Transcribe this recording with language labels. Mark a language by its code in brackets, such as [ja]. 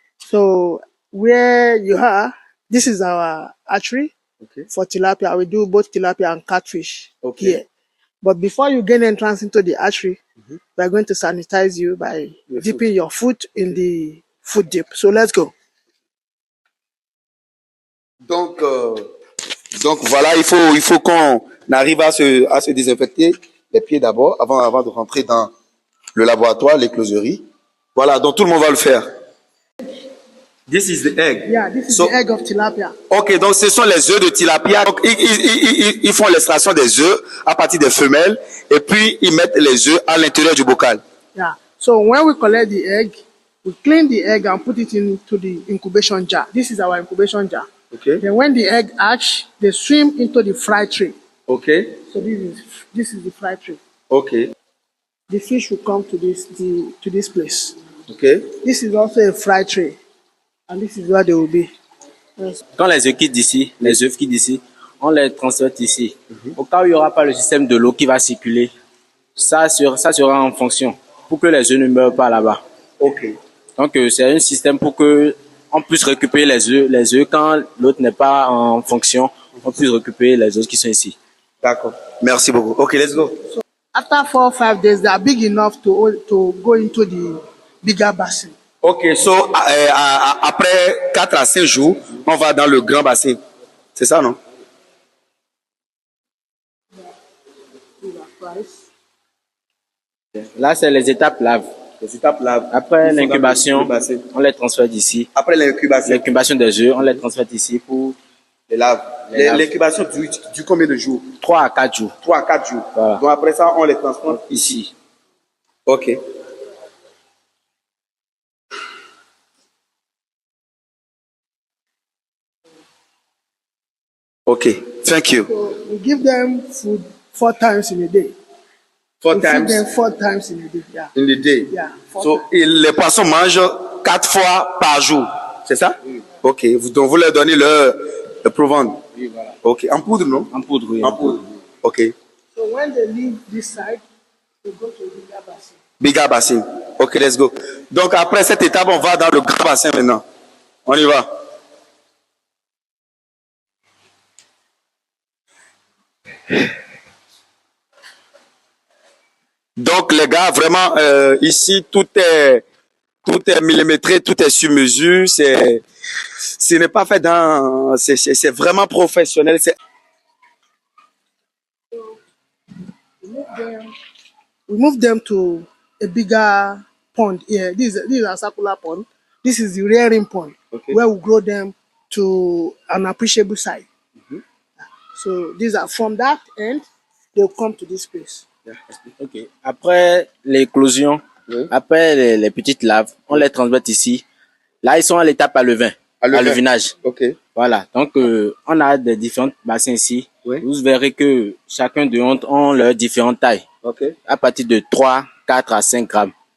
[en] So where you are, this is our hatchery Okay. for tilapia. We do both tilapia and catfish Okay. here. But before you gain entrance into the hatchery, we are going to sanitize you by dipping your foot in the food dip. So let's go. [fr] Donc voilà, il faut qu'on arrive à se désinfecter les pieds d'abord avant de rentrer dans le laboratoire, l'écloserie. Voilà, donc tout le monde va le faire. [en] This is the egg. Yeah, this is the egg of tilapia. [fr] Ok, donc ce sont les œufs de tilapia. Donc ils font l'extraction des œufs à partir des femelles et puis ils mettent les œufs à l'intérieur du bocal. [en] Yeah. So when we collect the egg, we clean the egg and put it into the incubation jar. This is our incubation jar. Okay. Then when the egg hatch, they swim into the fry tray. Okay. So this is the fry tray. Okay. The fish will come to this place. Okay. This is also a fry tray, and this is where they will be. Yes. [fr] Quand les œufs quittent d'ici, on les transfère ici. Au cas où il n'y aura pas le système de l'eau qui va circuler, ça sera en fonction pour que les œufs ne meurent pas là-bas. Ok. Donc c'est un système pour que on puisse récupérer les œufs quand l'autre n'est pas en fonction, on puisse récupérer les œufs qui sont ici. D'accord. Merci beaucoup. Ok, [en] let's go. So after 4 or 5 days, they are big enough to go into the bigger basin. [fr] Ok, so après 4 à 5 jours, on va dans le grand bassin. C'est ça, non? Là, c'est les étapes lave. Les étapes lave. Après l'incubation, on les transfère d'ici. Après l'incubation des œufs, on les transfère ici pour les laves. L'incubation dure combien de jours? 3 à 4 jours. 3 à 4 jours. Voilà. Donc après ça, on les transporte ici. Ok. [en] Okay, thank you. So we give them food 4 times in a day. 4 times? Feed them 4 times in a day. Yeah. In the day? Yeah. [fr] So, les poissons mangent 4 fois par jour, c'est ça? Oui. Ok, donc vous leur donnez le provende? Oui, voilà. Ok, en poudre, non? En poudre, oui. En poudre. Ok. [en] So when they leave this side, they go to the bigger basin. Bigger bassin. Ok, let's go. [fr] Donc après cette étape, on va dans le grand bassin maintenant. On y va. Donc les gars, vraiment, ici tout est millimétré, tout est sur mesure. Ce n'est pas fait c'est vraiment professionnel. [en] We move them to a bigger pond here. This is a circular pond. This is the rearing pond, okay, where we grow them to an appreciable size. So these are from that end, they'll come to this place. [fr] Ok. Après l'éclosion, après les petites laves, on les transmet ici. Là, ils sont à l'étape à levinage. Ok. Voilà. Donc, on a des différents bassins ici. Oui. Vous verrez que chacun d'eux ont leurs différentes tailles. Ok. À partir de 3, 4 à 5 grammes.